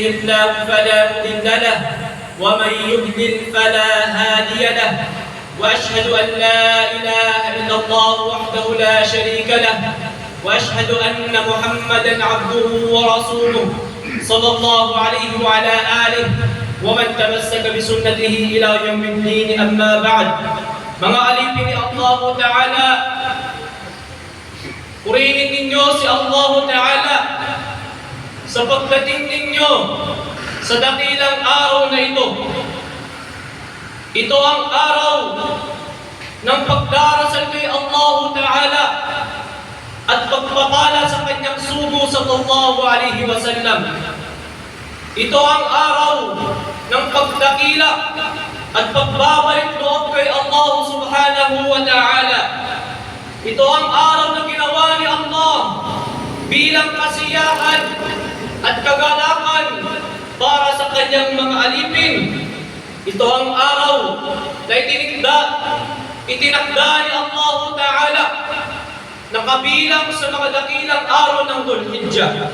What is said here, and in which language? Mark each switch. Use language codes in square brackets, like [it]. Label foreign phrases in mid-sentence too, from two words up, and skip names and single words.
[ar] الله فلا مضل له ومن يضلل فلا هادي له وأشهد أن لا إله إلا الله وحده لا شريك له وأشهد أن محمدا عبده ورسوله صلى الله عليه وعلى آله ومن تمسك بسنته إلى يوم الدين أما بعد. [tl] Mga alipin ni Allah Ta'ala, purihin ninyo si Allah Ta'ala sa pagdating ninyo sa dakilang araw na ito. Ito ang araw ng pagdarasal kay Allah Ta'ala at pagpapala sa kanyang sugo [ar] صلى الله عليه وسلم. [tl] Ito ang araw ng pagdakila at pagbabalik loob kay Allah [ar] سبحانه وتعالى. [tl] Ito ang araw na ginawa ni Allah bilang kasiyahan at kagalakan para sa kanyang mga alipin. Ito ang araw na itinakda ni Allah ta'ala na kabilang sa mga dakilang araw ng Dhul-Hijjah.